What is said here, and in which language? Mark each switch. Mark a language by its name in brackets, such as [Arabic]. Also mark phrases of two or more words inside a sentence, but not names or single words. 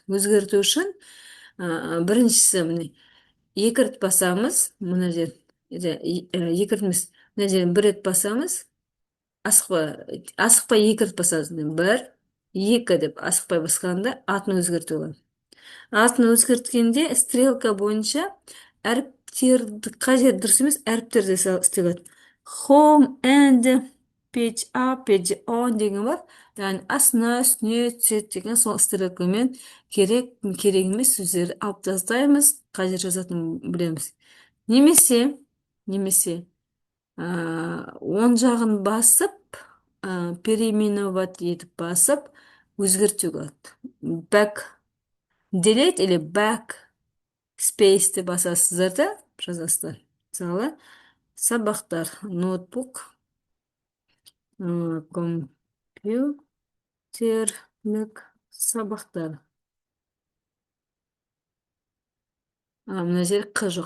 [Kazakh] Өзгерту үшін біріншісі міне екі рет басамыз, мына жер екі рет емес, мына жерден бір рет басамыз, асықпай екі рет басамыз, бір, екі деп асықпай басқанда атын өзгерту болады. Атын өзгерткенде стрелка бойынша әріптерді, қай жер дұрыс емес, әріптерді істеледі. [English] Home and page up, page on [Kazakh] деген бар. Яғни астына, үстіне түседі деген сол стрелкамен керек емес сөздерді алып тастаймыз, қай жер жазатынын білеміз. Немесе оң жағын басып, переименовать етіп басып, өзгертуге болады. [English] Back, delete [Kazakh] или back спейсті басасыздар да жазасыздар. Мысалы, сабақтар, ноутбук, компьютерлік сабақтар. Мына жер қ жоқ.